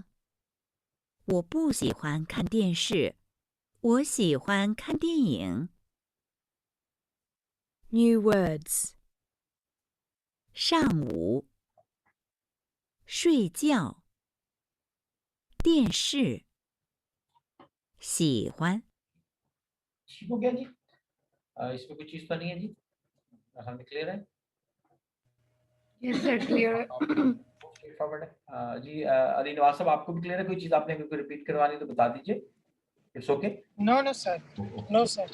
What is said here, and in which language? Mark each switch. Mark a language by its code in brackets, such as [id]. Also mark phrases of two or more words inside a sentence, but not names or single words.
[zh] 我不喜欢看电视，我喜欢看电影。 [en] New words. [zh] 上午，睡觉，电视，喜欢。 [hi] ठीक हो गया जी। इसमें कोई चीज तो नहीं है जी, हमें क्लियर है? [en] yes sir, [hi] क्लियर है। [en] straight forward [hi] है जी। अली नवाज साहब, आपको भी क्लियर है? कोई चीज आपने कोई रिपीट करवानी तो बता दीजिए, [en] it's okay. no no sir, no sir.